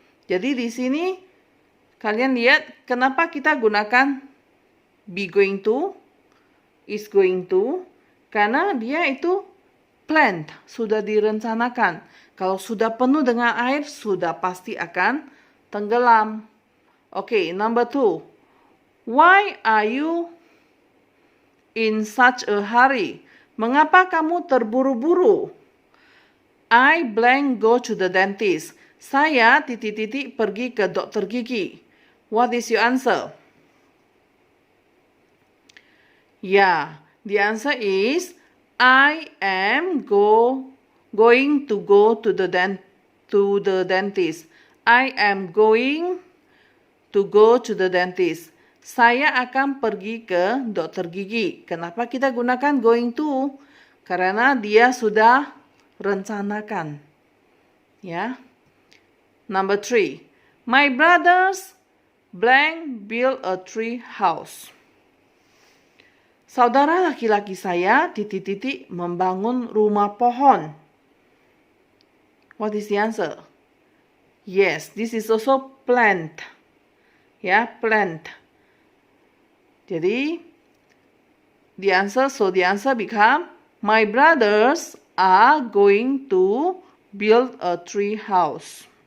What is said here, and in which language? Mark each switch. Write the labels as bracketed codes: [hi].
[id] Jadi di sini kalian lihat kenapa kita gunakan be going to, is going to, karena dia itu planned, sudah direncanakan. Kalau sudah penuh dengan air, sudah pasti akan tenggelam. [en] Okay, number 2. Why are you in such a hurry? [id] Mengapa kamu terburu-buru? [en] I blank go to the dentist. [id] Saya titik-titik pergi ke dokter gigi. [en] What is your answer? Yeah, the answer is I am going to go to the dentist. I am going to go to the dentist. [id] Saya akan pergi ke dokter gigi. Kenapa kita gunakan going to? Karena dia sudah rencanakan. Ya. [en] Number 3. My brothers blank build a tree house. [id] Saudara laki-laki saya titik-titik membangun rumah pohon. [en] What is the answer? Yes, this is also planned. Ya, planned. Jadi the answer become, my brothers are going to build a tree house.